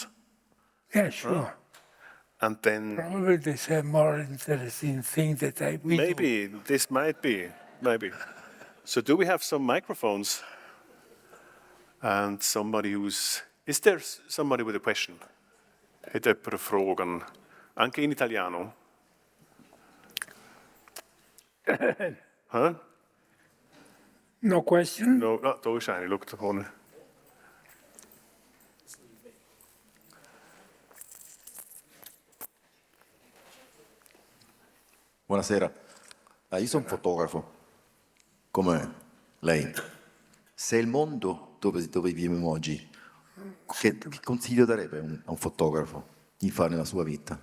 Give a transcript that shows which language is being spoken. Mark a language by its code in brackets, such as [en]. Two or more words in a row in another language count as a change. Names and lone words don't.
[en] Yeah, sure. And then... Probably there's a more interesting thing that we do. Maybe, this might be, maybe. So do we have some microphones? And somebody who's... Is there somebody with a question? [de] Hätte jemand Fragen? [it] Anche in italiano? Huh? [en] No question? No, [de] da ist eine, schau da vorne. [it] Buonasera, io sono un fotografo, come lei. Se il mondo dove viviamo oggi, che consiglio darebbe a un fotografo di fare nella sua vita?